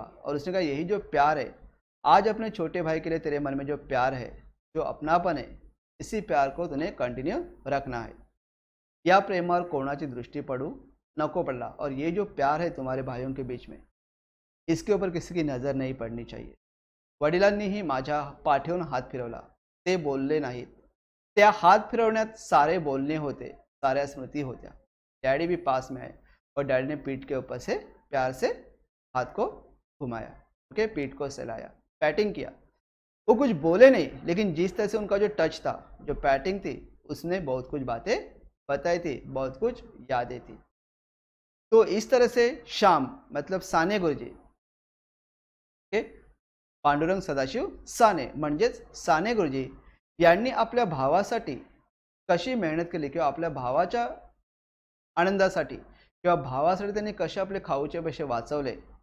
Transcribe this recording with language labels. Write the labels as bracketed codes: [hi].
[hi] और उसने कहा यही जो प्यार है, आज अपने छोटे भाई के लिए तेरे मन में जो प्यार है, जो अपनापन है, इसी प्यार को तुम्हें कंटिन्यू रखना है। [mr] या प्रेमावर कोणाची दृष्टि पडू नको पडला। [hi] और ये जो प्यार है तुम्हारे भाइयों के बीच में, इसके ऊपर किसी की नज़र नहीं पडनी चाहिए। [mr] वडिलांनीही माझ्या पाठीवरून हात फिरवला, ते बोलले नाहीत। त्या हात फिरवण्यात सारे बोलने होते, साऱ्या स्मृति होत्या। [hi] डैडी भी पास में आए और डैडी ने पीठ के ऊपर से प्यार से हाथ को घुमाया, ओके, पीठ को सहलाया, पैटिंग किया। वो कुछ बोले नहीं, लेकिन जिस तरह से उनका जो टच था, जो पैटिंग थी, उसने बहुत कुछ बातें बताई थी, बहुत कुछ यादें थी। तो इस तरह से श्याम मतलब साने गुरुजी, ओके, [mr] पांडुरंग सदाशिव साने म्हणजेच साने गुरुजी यांनी आपल्या भावासाठी कशी मेहनत केली, किंवा आपल्या भावाच्या आनंदासाठी किंवा भावासाठी त्यांनी कसे आपले खाऊचे पैसे वाचवले